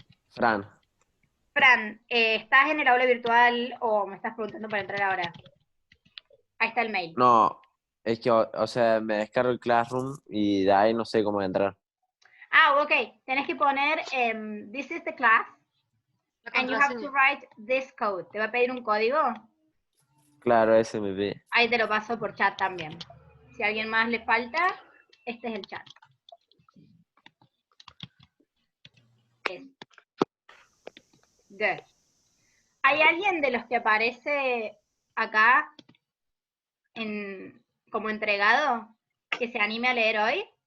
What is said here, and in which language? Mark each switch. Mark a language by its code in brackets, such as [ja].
[es] Fran. Fran, ¿estás en el aula virtual o me estás preguntando para entrar ahora? Ahí está el mail. No, es que, o sea, me descargo el Classroom y de ahí no sé cómo entrar. Ah, ok. Tenés que poner [en] this is the class. And you have to write this code. [es] ¿Te va a pedir un código? Claro, SMB. Ahí te lo paso por chat también. Si a alguien más le falta, este es el chat. Good. ¿Hay alguien de los que aparece acá como entregado que se anime a leer hoy?